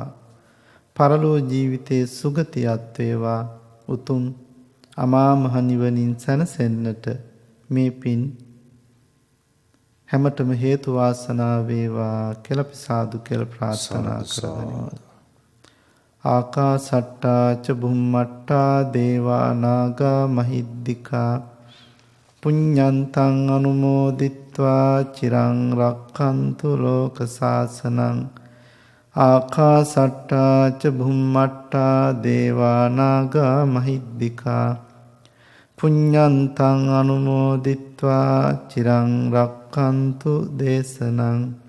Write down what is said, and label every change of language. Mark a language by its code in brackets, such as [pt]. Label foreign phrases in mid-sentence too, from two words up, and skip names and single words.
[si] පරලෝ ජීවිතයේ සුගතියත් වේවා. උතුම් අමා මහ නිවනින් සැනසෙන්නට මේ පින් හැමතෙම හේතු වාසනා වේවා කියලා අපි සාදු කියලා ප්‍රාර්ථනා කරගනිමු. [pi] ආකාසට්ටා ච බුම්මට්ටා දේවා නාග මහිද්దికා පුඤ්ඤන්තං අනුමෝදිත්වා චිරං රක්ඛන්තු ලෝක සාසනං. ආකාසට්ටා ච බුම්මට්ටා දේවා නාග මහිද්దికා පුඤ්ඤන්තං අනුමෝදිත්වා චිරං රක්ඛන්තු දේශනං.